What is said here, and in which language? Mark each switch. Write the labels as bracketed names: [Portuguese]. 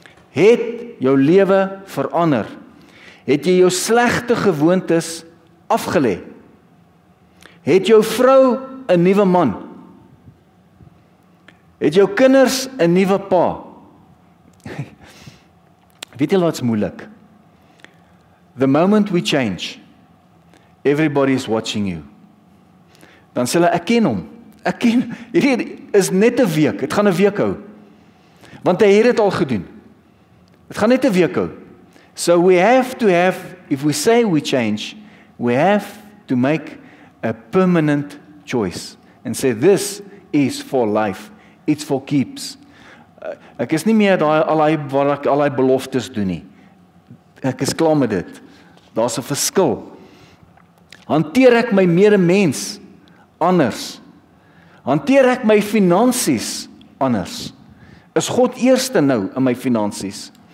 [Afrikaans] Het jou lewe verander? Het jy jou slegte gewoontes afgelê? Het jou vrou 'n nuwe man? Het jou kinders 'n nuwe pa? Weet jy wat's moeilik? [English] The moment we change, everybody is watching you. [Afrikaans] Dan sê hulle, ek ken hom. Hierdie is net 'n week. Het gaan 'n week hou. Want hy het dit al gedoen. Het gaan net 'n week hou. [English] So we have to have, if we say we change, we have to make a permanent choice and say this is for life. It's for keeps. [Afrikaans] Ek is nie meer daai waar ek al die beloftes doen nie. ek is klaar met dit. Daar's 'n verskil. Hanteer ek my medemens anders? Hanteer ek my finansies anders? Is God eerste nou in my finansies?